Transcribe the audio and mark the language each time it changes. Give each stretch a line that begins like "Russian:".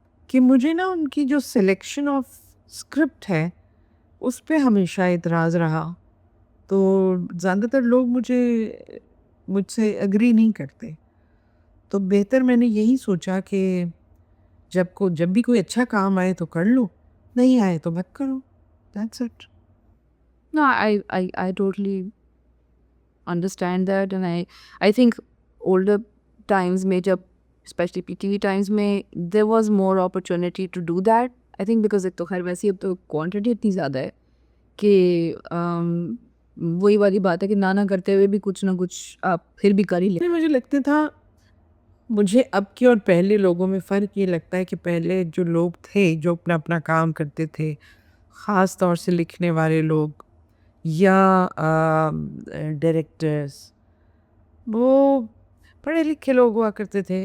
Hindi: कि मुझे ना उनकी जो सिलेक्शन ऑफ स्क्रिप्ट है उस पे हमेशा इतराज़ रहा, तो ज़्यादातर लोग मुझसे एग्री नहीं करते, तो बेहतर मैंने यही सोचा कि जब भी कोई अच्छा काम आए तो कर लो, नहीं आए तो मत करो.
English: That's it. No, I totally understand that, and I think older times
Hindi: में जब
English: especially PTV times में there was more opportunity to do that. I think because
Hindi: एक तो खैर वैसे ही अब तो quantity इतनी ज़्यादा है कि वही वाली बात है कि ना करते हुए भी कुछ ना कुछ आप फिर भी कर ही ले. मुझे लगता था, मुझे अब के और पहले लोगों में फ़र्क ये लगता है कि पहले जो लोग थे जो अपना काम करते थे, ख़ास तौर से लिखने वाले लोग या डायरेक्टर्स, वो पढ़े लिखे लोग हुआ करते थे.